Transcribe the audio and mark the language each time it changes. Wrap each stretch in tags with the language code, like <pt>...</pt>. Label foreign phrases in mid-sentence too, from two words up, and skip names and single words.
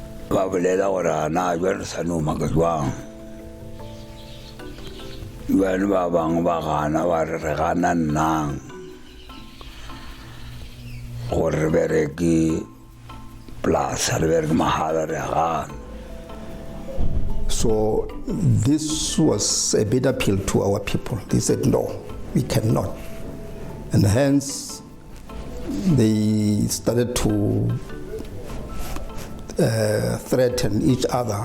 <st>ba bolela gore na jwale sa no maka jwang jwale ba bang ba gana ba re gana nnang gore bereke plus re bereke mahala re gana.</st> <en>So this was a big appeal to our people. They said, no, we cannot. And hence, they started to threaten each other.</en>